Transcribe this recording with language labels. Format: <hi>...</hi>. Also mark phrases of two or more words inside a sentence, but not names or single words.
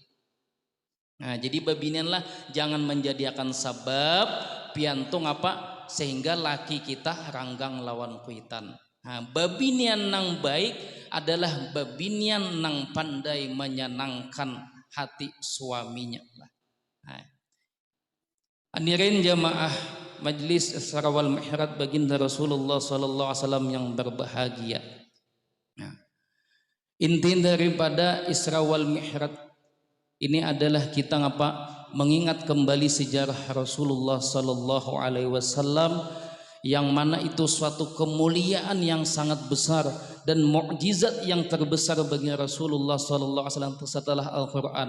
<bjn>Nah jadi babinian lah jangan menjadikan sabab piantung apa sehingga laki kita ranggang lawan kuitan. Nah, babinian nang baik adalah babinian nang pandai menyenangkan hati suaminya lah.</bjn> <id>Nah, hadirin jamaah Majlis Isra wal Mi'raj baginda Rasulullah</id> <ar>صلى الله عليه وسلم</ar> <id>yang berbahagia. Nah, inti daripada Isra wal Mi'raj ini adalah kita ngapa mengingat kembali sejarah Rasulullah</id> <ar>صلى الله عليه وسلم</ar> <id>yang mana itu suatu kemuliaan yang sangat besar dan mukjizat yang terbesar bagi Rasulullah</id> <ar>صلى الله عليه وسلم</ar> <id>setelah Al-Qur'an.</id>